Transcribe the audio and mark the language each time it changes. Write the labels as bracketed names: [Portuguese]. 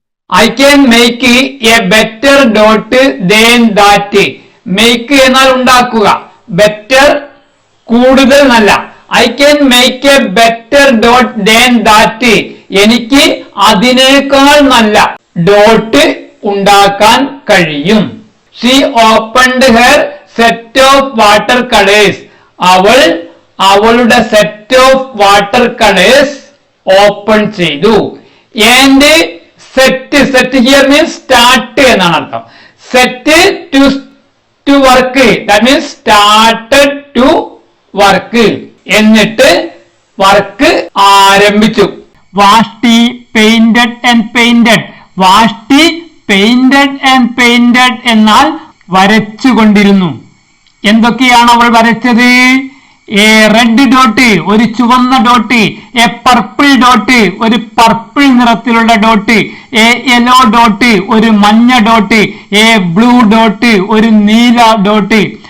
[English] I can make a better dot than that. [Malayalam] Make എന്നാൽ ഉണ്ടാക്കുക. Better കൂടുതൽ നല്ല. [English] I can make a better dot than that. [Malayalam] എനിക്ക് അതിനേക്കാൾ നല്ല ഡോട്ട് ഉണ്ടാക്കാൻ കഴിയും. [English] She opened her set of water colors. [Malayalam] അവൾ അവളുടെ set of water colours open ചെയ്തു. [English] And set here means start [Malayalam] എന്നാണ് അർത്ഥം. [English] Set to work. That means started to work. [Malayalam] എന്നിട്ട് വർക്ക് ആരംഭിച്ചു. വാഷ്ടി [English] painted and painted. Vashti painted and painted [Malayalam] എന്നാൽ വരച്ചുകൊണ്ടിരുന്നു. എന്തൊക്കെയാണ് അവൾ വരച്ചത്? [English] a red dot, [Malayalam] ഒരു ചുവന്ന ഡോട്ട്. [English] a purple dot, [Malayalam] ഒരു പർപ്പിൾ നിറത്തിലുള്ള ഡോട്ട്. [English] a yellow dot, [Malayalam] ഒരു മഞ്ഞ ഡോട്ട്. [English] a blue dot, [Malayalam] ഒരു നീല ഡോട്ട്.